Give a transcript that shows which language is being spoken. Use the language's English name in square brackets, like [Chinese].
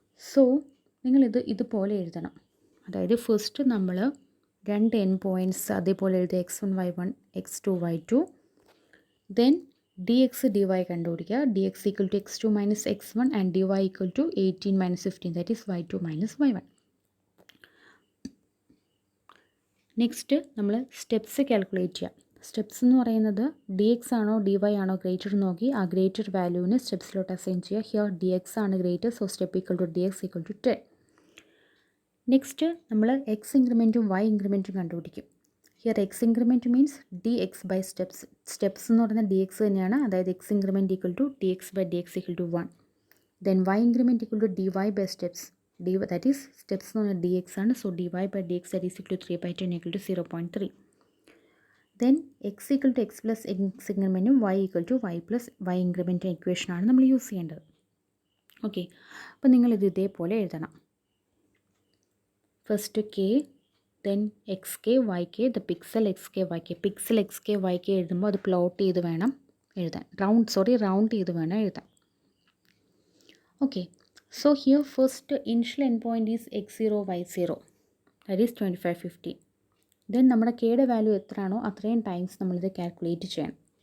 [Malayalam] So നിങ്ങൾ ഇതുപോലെ എഴുതണം. അതായത് ഫസ്റ്റ് നമ്മൾ രണ്ട് എൻ പോയിൻറ്റ്സ് അതേപോലെ എഴുതുക x1 y1 x2 y2. Then dx dy കണ്ടുപിടിക്കുക. [English] dx equal to x2 minus x1 and dy equal to 18 minus 15, that is y2 minus y1. [Malayalam] Next നമ്മൾ സ്റ്റെപ്സ് കാൽക്കുലേറ്റ് ചെയ്യുക. സ്റ്റെപ്സ് എന്ന് പറയുന്നത് ഡി എക്സ് ആണോ D Y ആണോ greater നോക്കി ആ greater വാല്യൂവിന് സ്റ്റെപ്സിലോട്ട് assign ചെയ്യുക. [English] Here d x ആണ് greater, so step equal to d x equal to 10. Next [Malayalam] നമ്മൾ എക്സ് ഇൻക്രിമെൻറ്റും വൈ ഇൻക്രിമെൻറ്റും കണ്ടുപിടിക്കും. [English] Here x increment means d x by steps. [Malayalam] Steps എന്ന് പറയുന്നത് ഡി എക്സ് തന്നെയാണ്, അതായത് [English] X increment equal to d x by d x equal to 1. Then y increment equal to d y by steps. that is steps [Malayalam] എന്ന് പറഞ്ഞാൽ [English] dx ആണ്, so dy by dx that is equal to 3 by 10 equal to 0.3. then x equal to x plus x incrementum y equal to y plus y increment equation [Malayalam] ആണ് നമ്മൾ use ചെയ്യേണ്ടത്. Okay, അപ്പോൾ നിങ്ങളിത് ഇതേപോലെ എഴുതണം. [English] First k, then xk yk, the pixel xk yk. [Malayalam] Pixel xk yk എഴുതുമ്പോൾ അത് plot ചെയ്ത് വേണം എഴുതാൻ, റൗണ്ട് ചെയ്ത് വേണം എഴുതാൻ. [English] Okay, so here first initial endpoint is x0 y0, that is 25 15. then [Malayalam] നമ്മുടെ കെയുടെ വാല്യൂ എത്രയാണോ അത്രയും ടൈംസ് നമ്മളിത് കാൽക്കുലേറ്റ് ചെയ്യണം.